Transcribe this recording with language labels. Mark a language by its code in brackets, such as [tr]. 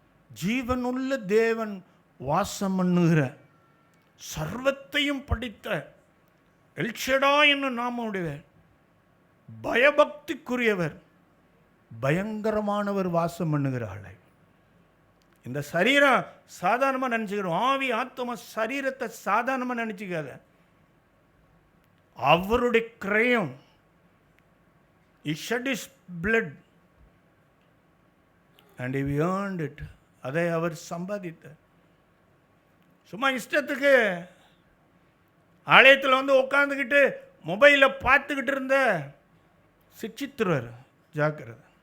[ta] ஜீவனுள்ள தேவன் வாசம் பண்ணுகிற, சர்வத்தையும் படித்த எல்ஷடா என்னும் நாமமுடையவர், பயபக்திக்குரியவர், பயங்கரமானவர் வாசம் பண்ணுகிற ஆளை. இந்த சரீரம் சாதாரணமாக நினச்சிக்கிறோம். ஆவி ஆத்மா சரீரத்தை சாதாரணமாக நினச்சிக்காத. அவருடைய கிரயம், [en] he shed his blood and he earned it. [ta] அதை அவர் சம்பாதித்தார். சும்மா இஷ்டத்துக்கு ஆலயத்தில் வந்து உட்காந்துக்கிட்டு மொபைலை பார்த்துக்கிட்டு இருந்த சிக்ஷித்துருவார். ஜாக்கிரதை.